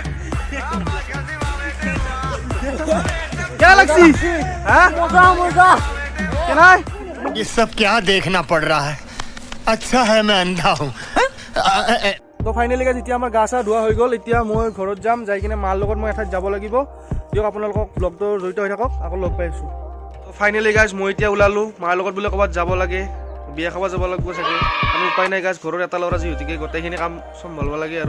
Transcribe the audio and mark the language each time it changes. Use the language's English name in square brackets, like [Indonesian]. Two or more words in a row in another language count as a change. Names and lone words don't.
[Assamese] কেনে লাগছি? [Hindi] ये सब क्या देखना पड़ रहा है? अच्छा है मैं अंधा हूँ। [Assamese] তো ফাইনেলি গাইজ এতিয়া আমাৰ গা চা ধোৱা হৈ গ'ল। এতিয়া মই ঘৰত যাম, যাই কিনে মাৰ লগত মই এঠাইত যাব লাগিব। দিয়ক আপোনালোকক ব্লগটো জড়িত হৈ থাকক, আকৌ লগ পাই আছোঁ। তো ফাইনেলি গাইজ মই এতিয়া ওলালোঁ, মাৰ লগত বোলে ক'ৰবাত যাব লাগে, বিয়া খাব যাব লাগিব চাগে। আমি উপায় নাই গাইজ, ঘৰৰ এটা ল'ৰা যিহেতুকে গোটেইখিনি কাম চম্ভালিব লাগে আৰু।